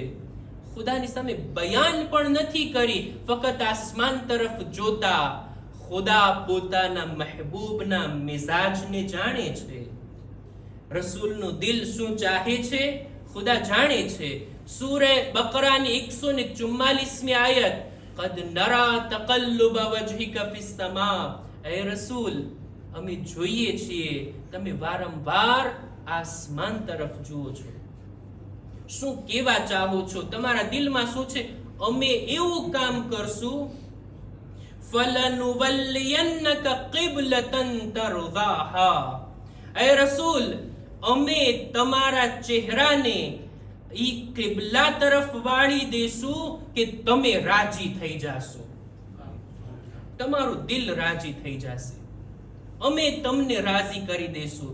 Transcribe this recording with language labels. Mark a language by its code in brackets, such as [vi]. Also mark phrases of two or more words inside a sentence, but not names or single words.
[gu] ખુદાની સામે બયાન પણ નથી કરી, ફક્ત આસમાન તરફ જોતા. ખુદા પોતાના મહેબૂબના મિજાજને જાણે છે. રસૂલનું દિલ શું ચાહે છે ખુદા જાણે છે. સૂરે બકરાની 144મી આયત, [ar] قد نرى تقلب وجهك في السماء. [gu] اے રસૂલ, અમે જોઈએ છીએ તમે વારંવાર આસમાન તરફ જુઓ છો. શું કેવા ચાહો છો? તમારા દિલમાં શું છે? અમે એવું કામ કરશું, [ar] فَلَنُوَلِّيَنَّكَ قِبْلَةً تَرْضَاهَا. [gu] اے રસૂલ, અમે તમારા ચહેરાને ઈ કિબલા તરફ વાળી દેશું કે તમે રાજી થઈ જાશો, તમારું દિલ રાજી થઈ જશે, અમે તમને રાજી કરી દેશું.